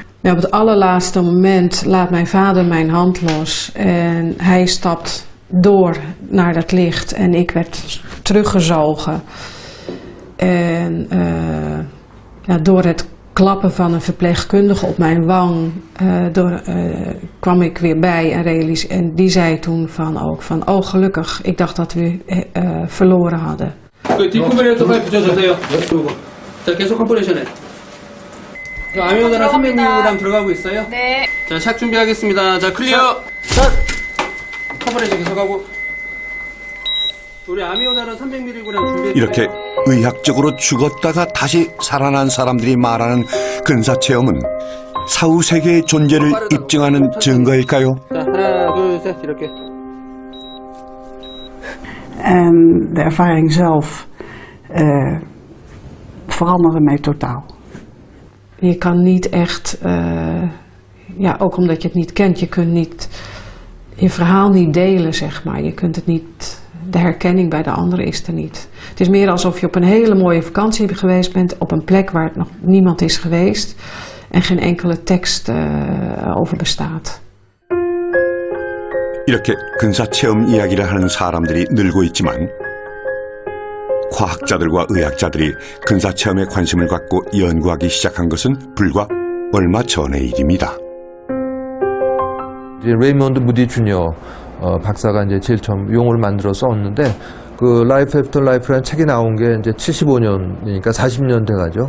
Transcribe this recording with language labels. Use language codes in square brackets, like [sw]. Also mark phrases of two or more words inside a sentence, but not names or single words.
[nl] Ja, op het allerlaatste moment laat mijn vader mijn hand los en hij stapt door naar dat licht en ik werd teruggezogen. En door het klappen van een verpleegkundige op mijn wang kwam ik weer bij en die zei toen van oh gelukkig, ik dacht dat we verloren hadden. [ko] 뒷구멍에 빨리 붙여주세요. 자, 계속 컴프레션해. 아미오다랑 300mg 들어가고 있어요? 네. 자, 샷 준비하겠습니다. 자, 클리어. 샷. 컴프레션 계속하고. 우리 아미오다랑 300mg 준비해. 이렇게 의학적으로 죽었다가 다시 살아난 사람들이 말하는 근사체험은 사후 세계의 존재를 입증하는 증거일까요? 자, 하나, 둘, 셋, 이렇게. [nl] En de ervaring zelf veranderde mij totaal. Je kan niet echt, ook omdat je het niet kent, je kunt niet je verhaal niet delen, zeg maar. Je kunt het niet, de herkenning bij de anderen is er niet. Het is meer alsof je op een hele mooie vakantie geweest bent, op een plek waar nog niemand is geweest en geen enkele tekst over bestaat. [ko] 이렇게 근사체험 이야기를 하는 사람들이 늘고 있지만 과학자들과 의학자들이 근사체험에 관심을 갖고 연구하기 시작한 것은 불과 얼마 전의 일입니다. 레이먼드 무디 주니어 박사가 이제 제일 처음 용어를 만들어 썼는데 그 라이프 애프터 라이프라는 책이 나온 게 이제 75년이니까 40년 돼가죠.